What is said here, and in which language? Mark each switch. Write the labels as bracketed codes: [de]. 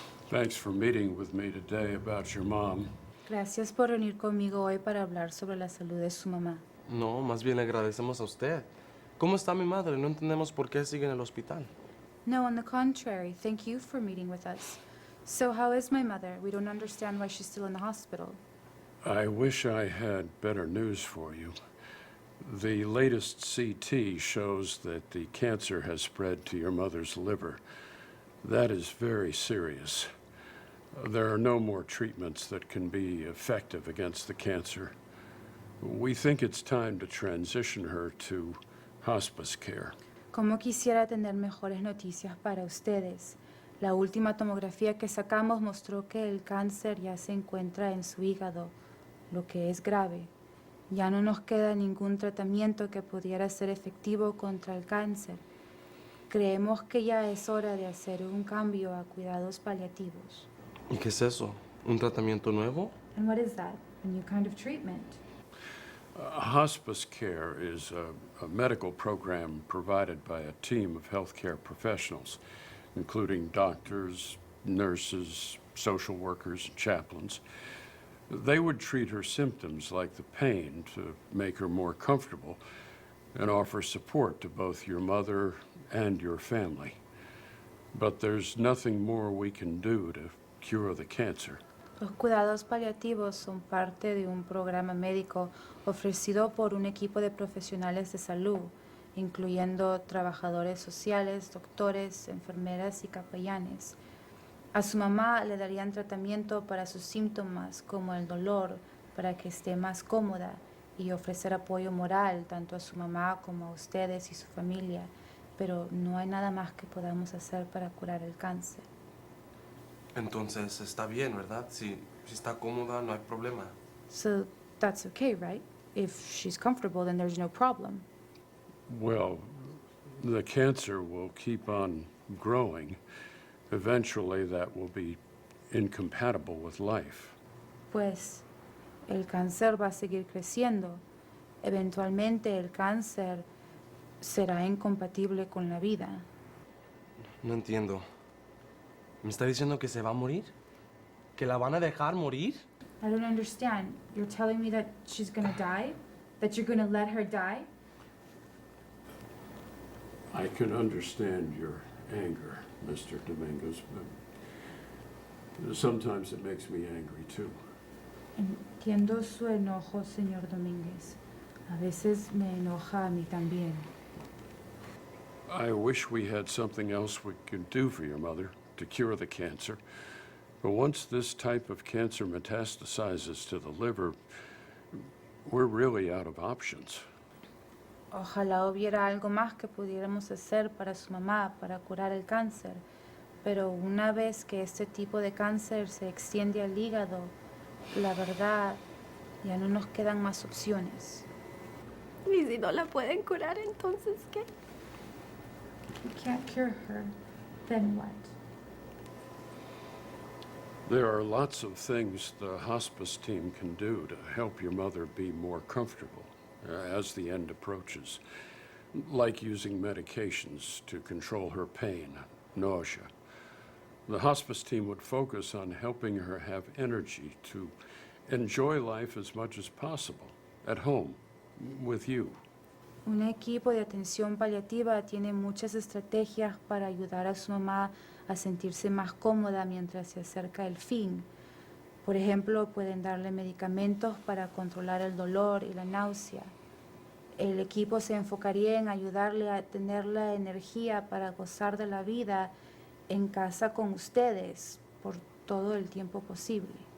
[en] Thanks for meeting with me today about your mom. [es] Gracias por reunir conmigo hoy para hablar sobre la salud de su mamá. No, más bien le agradecemos a usted. ¿Cómo está mi madre? No entendemos por qué sigue en el hospital. [en] No, on the contrary, thank you for meeting with us. So how is my mother? We don't understand why she's still in the hospital. I wish I had better news for you. The latest CT shows that the cancer has spread to your mother's liver. That is very serious. There are no more treatments that can be effective against the cancer. We think it's time to transition her to hospice care. [es] Como quisiera tener mejores noticias para ustedes. La última tomografía que sacamos mostró que el cáncer ya se encuentra en su hígado, lo que es grave. Ya no nos queda ningún tratamiento que pudiera ser efectivo contra el cáncer. Creemos que ya es hora de hacer un cambio a cuidados paliativos. ¿Y qué es eso? ¿Un tratamiento nuevo? [en] And what is that? A new kind of treatment? Hospice care is a medical program provided by a team of healthcare professionals, including doctors, nurses, social workers, and chaplains. They would treat her symptoms like the pain to make her more comfortable and offer support to both your mother and your family. But there's nothing more we can do to cure the cancer. [es] Los cuidados paliativos son parte de un programa médico ofrecido por un equipo de profesionales de salud, incluyendo trabajadores sociales, doctores, enfermeras y capellanes. A su mamá le darían tratamiento para sus síntomas como el dolor, para que esté más cómoda, y ofrecer apoyo moral tanto a su mamá como a ustedes y su familia, pero no hay nada más que podamos hacer para curar el cáncer. Entonces está bien, ¿verdad? Si está cómoda, no hay problema. [en] So that's okay, right? If she's comfortable, then there's no problem. Well, the cancer will keep on growing. Eventually, that will be incompatible with life. [es] Pues el cáncer va a seguir creciendo. Eventualmente el cáncer será incompatible con la vida. No entiendo. ¿Me está diciendo que se va a morir? ¿Que la van a dejar morir? [en] I don't understand. You're telling me that she's gonna die? That you're gonna let her die? I can understand your anger, Mr. Dominguez, but sometimes it makes me angry too. [es] Entiendo su enojo, señor Domínguez. A veces me enoja a mí también. [en] I wish we had something else we could do for your mother to cure the cancer. But once this type of cancer metastasizes to the liver, we're really out of options. [es] Ojalá hubiera algo más que pudiéramos hacer para su mamá, para curar el cáncer. Pero una vez que este tipo de cáncer se extiende al hígado, la verdad, ya no nos quedan más opciones. Y si no la pueden curar, entonces, ¿qué? [en] We can't cure her. Then what? There are lots of things the hospice team can do to help your mother be more comfortable as the end approaches, like using medications to control her pain, nausea. The hospice team would focus on helping her have energy to enjoy life as much as possible, at home, with you. [es] Un equipo de atención paliativa tiene muchas estrategias para ayudar a su mamá a sentirse más cómoda mientras se acerca el fin. Por ejemplo, pueden darle medicamentos para controlar el dolor y la náusea. El equipo se enfocaría en ayudarle a tener la energía para gozar de la vida en casa con ustedes por todo el tiempo posible.